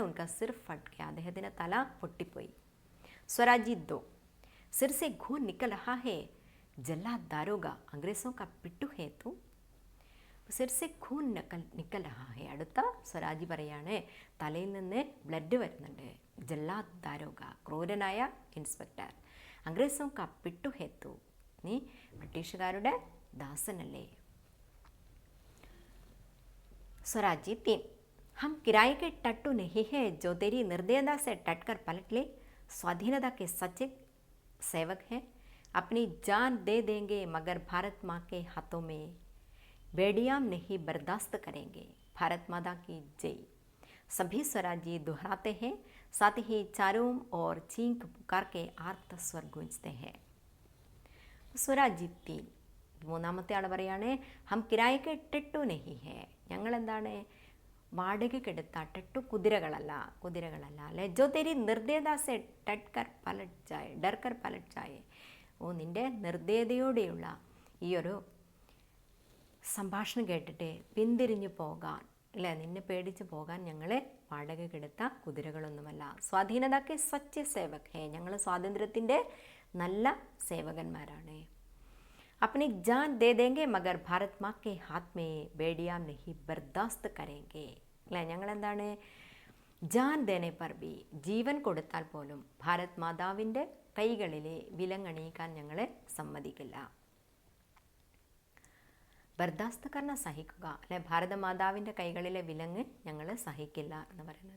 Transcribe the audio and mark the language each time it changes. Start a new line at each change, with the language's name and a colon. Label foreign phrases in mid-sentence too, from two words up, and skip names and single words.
Hindi: उनका सिर फट गया,
Malayalam: അദ്ദേഹത്തിൻ്റെ തല പൊട്ടിപ്പോയി.
Hindi: स्वराजी दो, सिर से खून निकल रहा है, जल्लाद दारोगा अंग्रेज़ों का पिट्ठू है तू. सिर से खून निकल रहा है,
Malayalam: അടുത്ത സ്വരാജി പറയാണ് തലയിൽ നിന്ന് ബ്ലഡ് വരുന്നുണ്ട്.
Hindi: जल्लाद दारोगा,
Malayalam: ക്രൂരനായ ഇൻസ്പെക്ടർ.
Hindi: अंग्रेज़ों का पिट्ठू है तू,
Malayalam: നീ ബ്രിട്ടീഷുകാരുടെ ദാസനല്ലേ.
Hindi: स्वराजी 3, हम किराए के टट्टू नहीं है जो तेरी निर्दयता से टट कर पलट ले. स्वाधीनता के सच्चे सेवक हैं, अपनी जान दे देंगे मगर भारत माँ के हाथों में बेड़ियाम नहीं बर्दाश्त करेंगे. भारत माता की जय. सभी स्वराजी दोहराते हैं, साथ ही चारों ओर चीख पुकार के आर्त स्वर गूंजते हैं. स्वराजी 3,
Malayalam: മൂന്നാമത്തെ ആൾ പറയാണ്
Hindi: हम किराए के टट्टू नहीं है,
Malayalam: ഞങ്ങൾ എന്താണ് വാടകയ്ക്കെടുത്ത ടെട്ടു കുതിരകളല്ല അല്ലെ.
Hindi: जो तेरी निर्दयता से डर कर पलट जाए,
Malayalam: ഓ നിൻ്റെ നിർദ്ദയതയോടെയുള്ള ഈ ഒരു സംഭാഷണം കേട്ടിട്ട് പിന്തിരിഞ്ഞു പോകാൻ, അല്ലേ, നിന്നെ പേടിച്ച് പോകാൻ ഞങ്ങൾ വാടകയ്ക്കെടുത്ത കുതിരകളൊന്നുമല്ല.
Hindi: स्वाधीनता के सच्चे सेवक हैं,
Malayalam: ഞങ്ങൾ സ്വാതന്ത്ര്യത്തിൻ്റെ നല്ല സേവകന്മാരാണ്.
Hindi: अपनी जान दे देंगे मगर भारत माँ के हाथ में बेड़ियाम नहीं बर्दाश्त करेंगे.
Malayalam: അല്ലേ, ഞങ്ങളെന്താണ്
Hindi: जान देने पर भी,
Malayalam: ജീവൻ കൊടുത്താൽ പോലും ഭാരത് മാതാവിൻ്റെ കൈകളിലെ വിലങ്ങണിയിക്കാൻ ഞങ്ങളെ സമ്മതിക്കില്ല.
Hindi: बर्दाश्त करना
Malayalam: സഹിക്കുക, അല്ലെ, ഭാരതമാതാവിൻ്റെ കൈകളിലെ വിലങ്ങ് ഞങ്ങൾ സഹിക്കില്ല എന്ന് പറയുന്നത്.